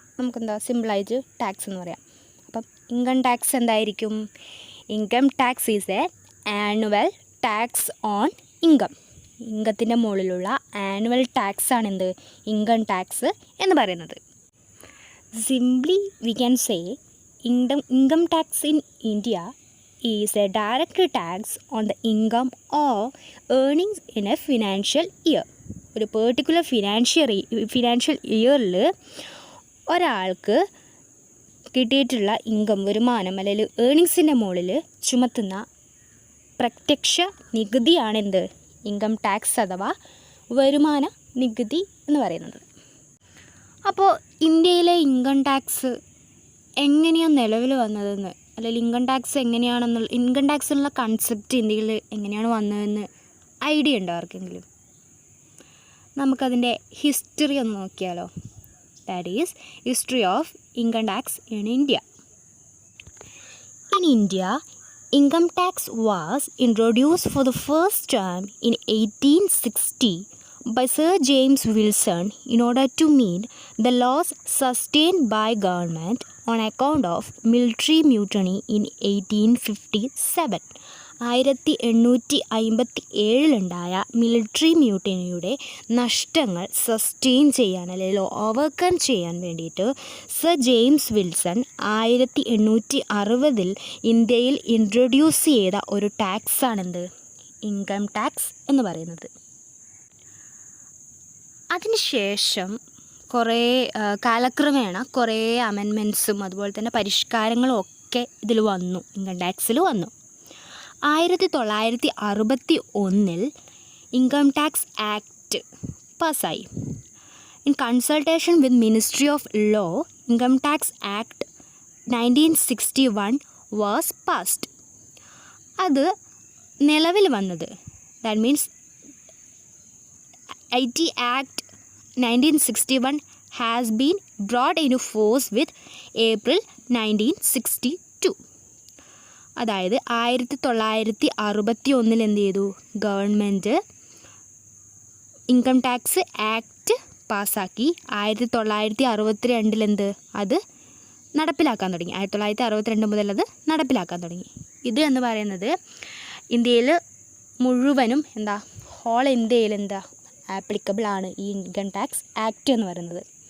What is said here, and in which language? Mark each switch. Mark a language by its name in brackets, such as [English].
[Malayalam] നമുക്കെന്താ സിമ്പിളായിട്ട് ടാക്സ് എന്ന് പറയാം. അപ്പം ഇൻകം ടാക്സ് എന്തായിരിക്കും? [English] Income tax is a annual tax on income. [Malayalam] ഇൻകത്തിൻ്റെ മുകളിലുള്ള ആനുവൽ ടാക്സ് ആണെന്ത്? ഇൻകം ടാക്സ് എന്ന് പറയുന്നത്. [English] Simply we can say income tax in India is a direct tax on the income or earnings in a financial year. [Malayalam] ഒരു particular financial ഇയറിൽ ഒരാൾക്ക് കിട്ടിയിട്ടുള്ള വരുമാനം അല്ലെങ്കിൽ ഏർണിങ്സിൻ്റെ മുകളിൽ ചുമത്തുന്ന പ്രത്യക്ഷ നികുതിയാണെന്ത് ഇൻകം ടാക്സ് അഥവാ വരുമാന നികുതി എന്ന് പറയുന്നത്. അപ്പോൾ ഇന്ത്യയിലെ ഇൻകം ടാക്സ് എങ്ങനെയാണ് നിലവിൽ വന്നതെന്ന്, അല്ലെങ്കിൽ ഇൻകം ടാക്സിനുള്ള കൺസെപ്റ്റ് ഇന്ത്യയിൽ എങ്ങനെയാണ് വന്നതെന്ന് ഐഡിയ ഉണ്ടോ ആർക്കെങ്കിലും? നമുക്കതിൻ്റെ ഹിസ്റ്ററി ഒന്ന് നോക്കിയാലോ. [English] That is history of income tax in India. In India, income tax was introduced for the first time in 1860 by Sir James Wilson in order to meet the loss sustained by government on account of military mutiny in 1857. [Malayalam] 1857 military മ്യൂട്ടനിയുടെ നഷ്ടങ്ങൾ sustain ചെയ്യാൻ അല്ലെങ്കിൽ overcome ചെയ്യാൻ വേണ്ടിയിട്ട് sir James Wilson 1860 ഇന്ത്യയിൽ introduce ചെയ്ത ഒരു ടാക്സാണെന്ത് income tax എന്ന് പറയുന്നത്. അതിനുശേഷം കുറേ കാലക്രമേണ കുറേ അമെൻമെൻറ്റ്സും അതുപോലെ തന്നെ പരിഷ്കാരങ്ങളും ഒക്കെ ഇതിൽ വന്നു, ഇൻകം ടാക്സിൽ വന്നു. 1961 ഇൻകം ടാക്സ് ആക്ട് പാസ്സായി. [English] In consultation with ministry of law, income tax act 1961 was passed. [Malayalam] അത് നിലവിൽ വന്നത്, [English] That means IT Act 1961 has been brought into force with April 1962. [Malayalam] അതായത് 1961 എന്ത് ചെയ്തു, ഗവൺമെൻറ് ഇൻകം ടാക്സ് ആക്ട് പാസ്സാക്കി. 1962 അത് നടപ്പിലാക്കാൻ തുടങ്ങി. 1962 മുതൽ അത് നടപ്പിലാക്കാൻ തുടങ്ങി. ഇത് എന്ന് പറയുന്നത് ഇന്ത്യയിൽ മുഴുവനും ഹോൾ ഇന്ത്യയിൽ ആപ്ലിക്കബിൾ ആണ് ഈ ഇൻകം ടാക്സ് ആക്ട് എന്ന് പറയുന്നത്.